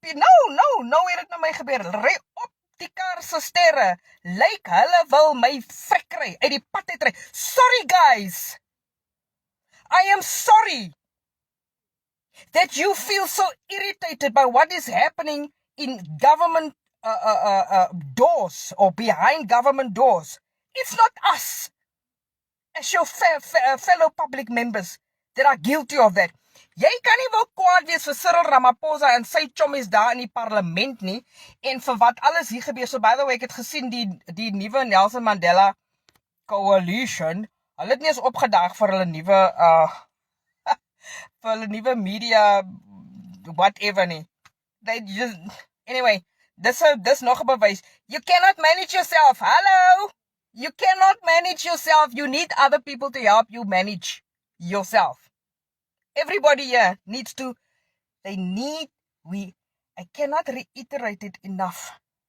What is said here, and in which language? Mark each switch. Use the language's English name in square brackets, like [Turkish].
[Afrikaans] Nou het dit met my gebeur. Hulle ry op die kar se sterre. Lyk hulle wil my frek ry, uit die pad uit ry. [English] Sorry guys. I am sorry that you feel so irritated by what is happening in government doors or behind government doors. It's not us as your fellow public members that are guilty of that. [Afrikaans] Jy kan nie wel kwaad wees vir Cyril Ramaphosa en sy chommies daar in die parlement nie en vir wat alles hier gebeur. [English] So by the way, [Afrikaans] ek het gesien die nuwe Nelson Mandela coalition. Hulle het nie eens opgedag vir hulle nuwe vir hulle nuwe media whatever nie. [English] They just anyway, [Afrikaans] dis nog 'n bewys. [English] You cannot manage yourself. Hello. You cannot manage yourself. You need other people to help you manage yourself. Everybody here needs to, I cannot reiterate it enough.